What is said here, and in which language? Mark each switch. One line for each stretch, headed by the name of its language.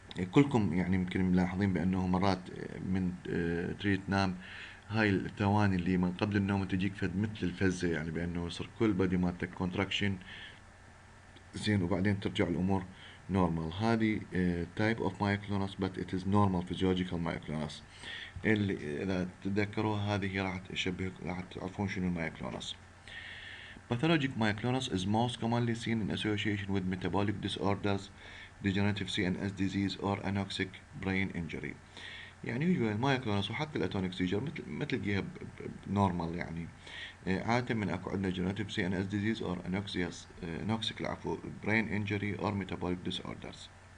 Arabic: كلكم يعني يمكن ملاحظين بأنه مرات من تريد تنام هاي الثواني اللي من قبل النوم تجيك فد مثل الفزة، يعني بأنه يصير كل بدي مالتك كونتراكشن، زين، وبعدين ترجع الأمور نورمال.
English: هذه type of myoclonus but it is normal physiological myoclonus.
Arabic: اللي إذا تتذكروها هذه راح تشبه، راح تعرفون شنو المايوكلونس.
English: Pathologic myoclonus is most commonly seen in association with metabolic disorders, degenerative CNS disease or anoxic brain injury.
Arabic: يعني يوجد المايوكلونس وحتى الاتونيك سيجر مثل تلقيها نورمال، يعني عادة من اكو عندنا
English: degenerative CNS disease or anoxic
Arabic: العفو
English: brain injury or metabolic disorders.